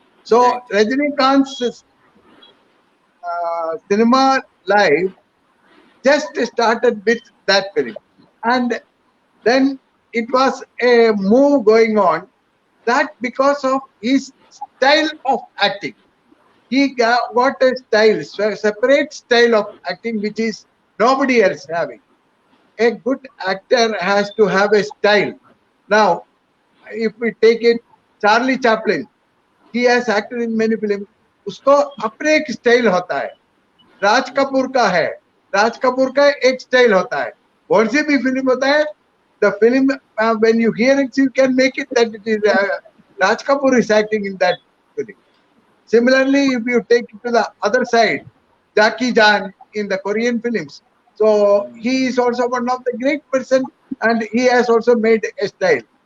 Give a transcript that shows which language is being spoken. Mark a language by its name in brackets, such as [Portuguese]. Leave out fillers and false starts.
[English] So Rajnikant's cinema life just started with that film, and then it was a move going on that because of his style of acting, he got a style, separate style of acting which is nobody else having. A good actor has to have a style. Now, if we take it, Charlie Chaplin, he has acted in many films. [Hindi] उसको अपने एक style होता है. राज कपूर का है, राज कपूर का एक style होता है. कौन सी भी फिल्म होता है, [English] the film when you hear it, you can make it that it is Raj Kapoor is acting in that film. Similarly, if you take it to the other side, Jackie Chan in the Korean films, so he is also one of the great person, and he has also made a style.